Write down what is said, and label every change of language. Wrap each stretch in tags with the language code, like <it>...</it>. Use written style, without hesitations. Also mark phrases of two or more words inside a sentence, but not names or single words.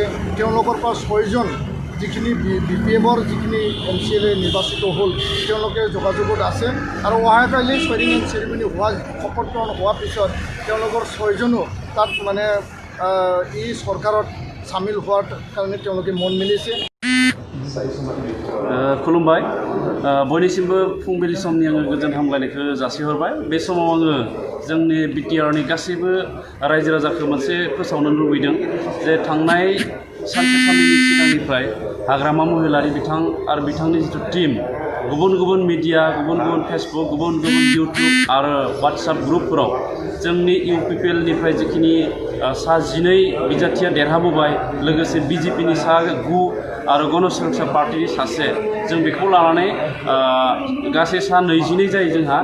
<as>তেওঁলোকৰ পৰা 6জন যিখিনি BPMৰ যিখিনি MCLA নিৰ্বাচিত হ'ল, তেওঁলোকে যোগাযোগত আছে আৰু অহাকালি চুৱেৰিং ইন চেৰিমনি হোৱা শপত গ্ৰহণ হোৱাৰ পিছত তেওঁলোকৰ 6জনো তাত এই চৰকাৰত সামিল হোৱাৰ কাৰণে তেওঁলোকে মন মেলিছে।</as> <brx>खुलुमबाय, बयनिसिमबो फुंबिलि समनि आङो गोजोन हामलायनायखौ जासिहरबाय। बे समाव आङो जोंनि BTRनि गासैबो रायजो राजाखौ मोनसे फोसावनो लुबैदों जे थांनाय सानसे साननैनि सिगांनिफ्राय हाग्रामा महिलारी बिथां आरो बिथांनि जिथु टीम गुबुन गुबुन मिडिया, गुबुन गुबुन फेसबुक, गुबुन गुबुन इउटुब आरो WhatsApp ग्रुपफोराव जोंनि UPPL निफ्राय जिखिनि सा 12 बिजाथिया देरहाबोबाय, लोगोसे BJPनि सा 9 आरो गणसुरक्षा पार्टीनि सासे, जों बेखौ लानानै गासै सा 22 जायो जोंहा।</brx>